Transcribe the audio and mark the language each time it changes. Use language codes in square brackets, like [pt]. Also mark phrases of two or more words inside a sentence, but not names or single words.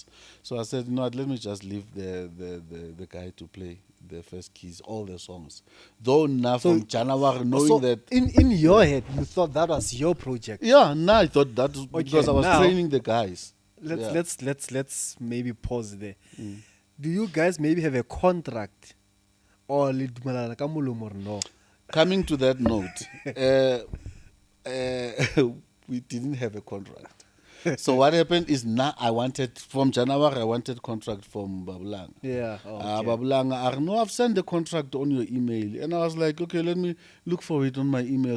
[en] So I said, you know what, let me just leave the guy to play the first keys, all the songs. Though now So- from January, knowing So that. in your head, you thought that was your project. Yeah, now I thought that was because I was now- training the guys. Yeah. Let's maybe pause there. Do you guys maybe have a contract or [tn] le dumelana ka molomo [en] or no? Coming to that note, we didn't have a contract. So what happened is now from January I wanted contract from Babulang. Yeah. Okay. Babulang, no, I've sent the contract on your email. And I was like, okay, let me look for it on my emails.